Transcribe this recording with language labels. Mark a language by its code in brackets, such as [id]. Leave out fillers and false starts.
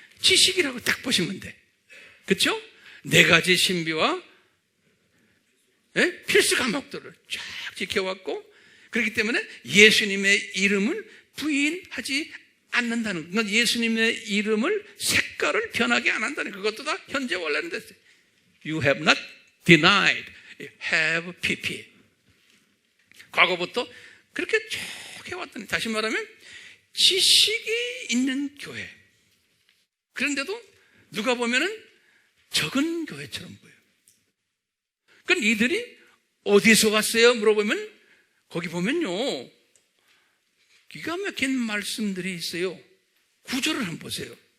[ko] 지식이라고 딱 보시면 돼. 그렇죠? 네 가지 신비와 필수 과목들을 쫙 지켜왔고, 그렇기 때문에 예수님의 이름을 부인하지 않는다는, 그건 예수님의 이름을 색깔을 변하게 안 한다는, 그것도 다 현재 원래는 됐어요. [en] You have not denied, you have PP. [ko] 과거부터 그렇게 쭉 해왔더니, 다시 말하면 지식이 있는 교회. 그런데도 누가 보면은 적은 교회처럼 보여요. 그럼 이들이 어디서 왔어요? 물어보면 거기 보면요, 기가 막힌 말씀들이 있어요. 구절을 한번 보세요.